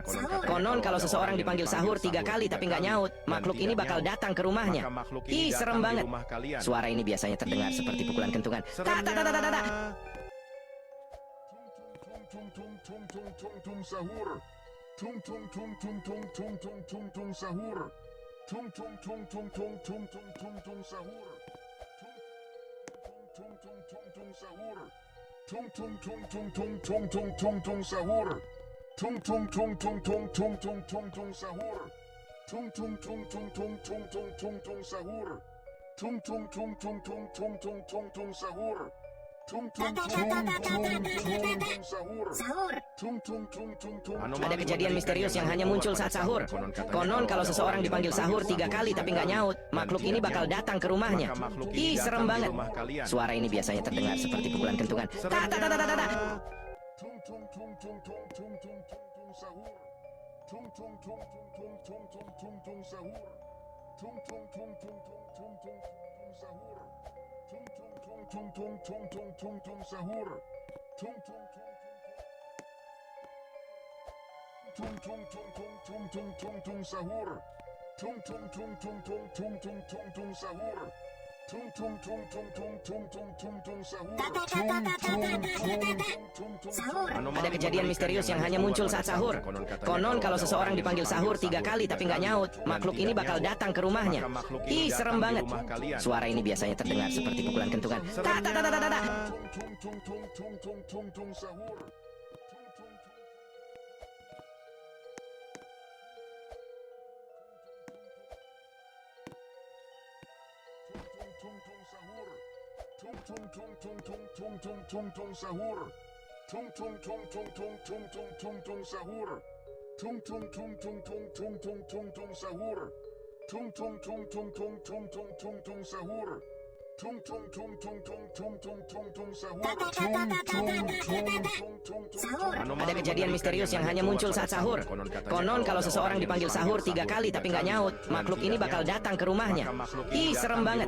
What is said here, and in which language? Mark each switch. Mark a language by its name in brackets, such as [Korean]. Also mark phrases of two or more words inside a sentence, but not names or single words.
[Indonesian] Konon kalau seseorang dipanggil sahur 3 kali tapi nggak nyaut, makhluk ini bakal datang ke rumahnya. Ih, serem banget. Suara ini biasanya terdengar seperti pukulan kentungan. Tung tung tung tung tung sahur. Tung tung tung tung tung tung tung tung tung sahur. Tung tung tung tung tung tung tung tung tung sahur. Tung tung tung tung sahur. Tung tung tung tung tung tung tung tung tung sahur. Tung tung tung tung tung tung tung tung tung sahur. Tung tung tung tung tung tung tung tung tung sahur. Tung tung tung tung tung tung tung tung tung sahur. Tung tung tung tung tung sahur. Sahur. Tung tung tung tung tung. Ada kejadian misterius yang hanya muncul saat sahur. Konon kalau seseorang dipanggil sahur 3 kali tapi nggak nyaut, makhluk ini bakal datang ke rumahnya. Ih, serem banget. Suara ini biasanya terdengar seperti pukulan kentungan. Tung tung tung tung tung tung tung tung sahur. Tung tung tung tung tung tung tung tung sahur. Tung tung tung tung tung tung tung sahur. Tung tung tung tung tung tung tung tung sahur. Tung tung tung tung tung tung tung tung sahur. Tung tung tung tung tung tung tung tung tung sahur. Tung tung tung tung tung tung tung tung tung sahur. Sahur. Ada kejadian misterius yang hanya muncul saat sahur. Konon kalau seseorang dipanggil sahur 3 kali tapi nggak nyaut, makhluk ini bakal datang ke rumahnya. Ih, serem banget. Suara ini biasanya terdengar seperti pukulan kentungan. Tung tung tung tung tung tung tung tung sahur. Tung tung tung tung tung tung tung tung tung sahur. Tung tung tung tung tung tung tung tung tung sahur. Tung tung tung tung tung tung tung tung tung sahur. Tung tung tung tung tung tung tung tung tung sahur. Ada kejadian misterius yang hanya muncul saat sahur. Konon kalau seseorang dipanggil sahur 3 kali tapi nggak nyaut, makhluk ini bakal datang ke rumahnya. Ih, serem banget.